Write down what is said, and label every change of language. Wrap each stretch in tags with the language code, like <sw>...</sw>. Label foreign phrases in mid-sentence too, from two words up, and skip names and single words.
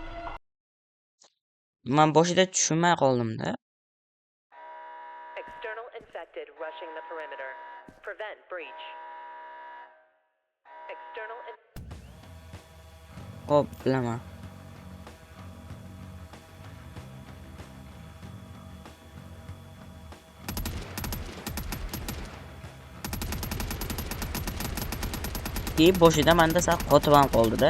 <uz>Men boshida tushunmay qoldim-da.</uz> <en>External infected rushing the perimeter. Prevent breach. External</en> <uz>Hop, bilaman. Boshida menda sal qotib ham qoldi-da.</uz>